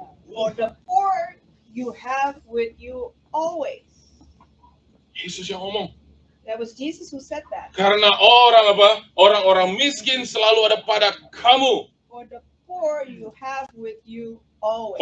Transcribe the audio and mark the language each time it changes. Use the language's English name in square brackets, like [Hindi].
[English] for the poor, you have with you always. [Indonesian] Yesus yang ngomong. [English] That was Jesus who said that. [Indonesian] Karena orang-orang miskin selalu ada pada kamu. [English] For the poor, you have with you always.